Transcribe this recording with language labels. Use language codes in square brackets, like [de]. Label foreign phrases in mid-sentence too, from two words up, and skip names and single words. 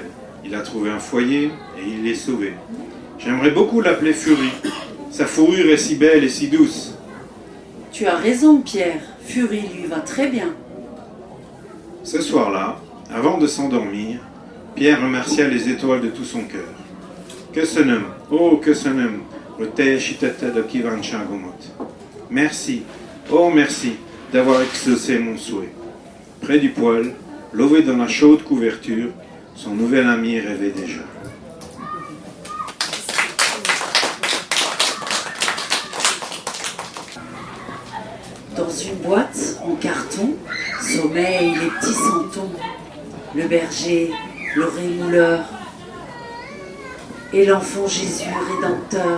[fr] Il a trouvé un foyer et il est sauvé. J'aimerais beaucoup l'appeler Fury. Sa fourrure est si belle et si douce. Tu as raison, Pierre. Fury lui va très bien. Ce soir-là, avant de s'endormir, Pierre remercia les étoiles de tout son cœur. [hu] Köszönöm, oh köszönöm, hogy teljesítetted a kívánságomat. [fr] Merci, oh merci, d'avoir exaucé mon souhait. Près du poêle, lové dans la chaude couverture, son nouvel ami rêvait déjà. Dans une boîte en carton sommeillent les petits santons, le berger, le rémouleur et l'enfant Jésus rédempteur.